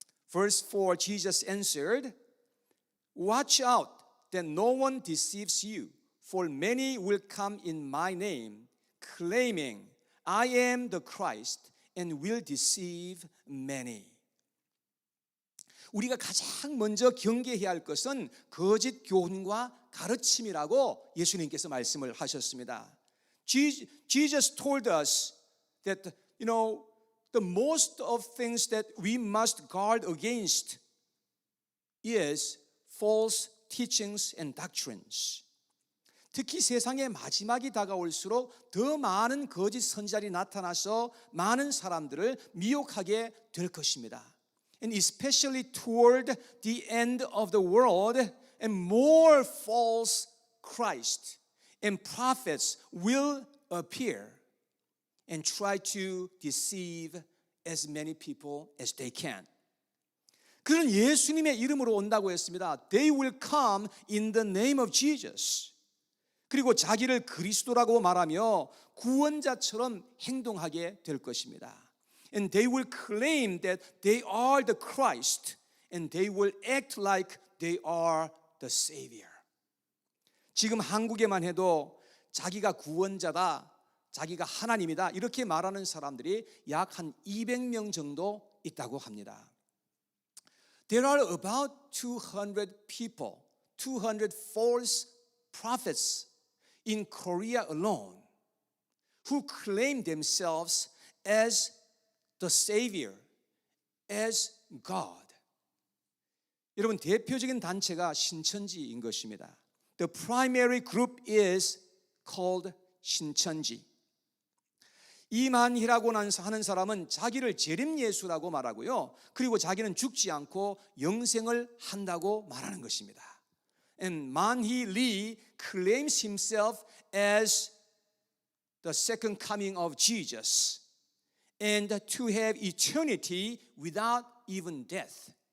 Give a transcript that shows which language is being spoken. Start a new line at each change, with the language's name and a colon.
English: Verse 4, Jesus answered, Watch out that no one deceives you, for many will come in my name, claiming, I am the Christ, and will deceive many.
Korean: 우리가 가장 먼저 경계해야 할 것은 거짓 교훈과 가르침이라고 예수님께서 말씀을 하셨습니다.
English: Jesus told us that the most of things that we must guard against is false teachings and doctrines.
Korean: 특히 세상의 마지막이 다가올수록 더 많은 거짓 선지자들이 나타나서 많은 사람들을 미혹하게 될 것입니다.
English: And especially toward the end of the world, and more false Christ and prophets will appear and try to deceive as many people as they can.
Korean: 그는 예수님의 이름으로 온다고 했습니다.
English: They will come in the name of Jesus.
Korean: 그리고 자기를 그리스도라고 말하며 구원자처럼 행동하게 될 것입니다.
English: And they will claim that they are the Christ and they will act like they are the Savior.
Korean: 지금 한국에만 해도 자기가 구원자다, 자기가 하나님이다 이렇게 말하는 사람들이 약 한 200명 정도 있다고 합니다.
English: There are about 200 people, 200 false prophets in Korea alone who claim themselves as the Savior, as God.
Korean: 여러분, 대표적인 단체가 신천지인 것입니다.
English: The primary group is called 신천지.
Korean: 이만희라고 하는 사람은 자기를 재림 예수라고 말하고요. 그리고 자기는 죽지 않고 영생을 한다고 말하는 것입니다.
English: And Manhee Lee claims himself as the second coming of Jesus and to have eternity without even death.